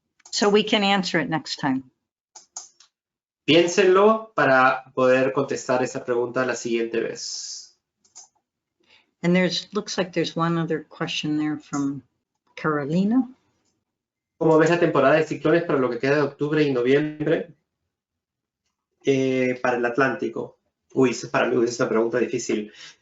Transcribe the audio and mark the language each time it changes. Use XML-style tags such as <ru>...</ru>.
<en>So we can answer it next time.</en> <es>Piénsenlo para poder contestar esa pregunta la siguiente vez.</es> <en>And looks like there's one other question there from Carolina.</en> <es>¿Cómo ves la temporada de ciclones para lo que queda de octubre y noviembre para el Atlántico? Uy, para mí es una pregunta difícil.</es>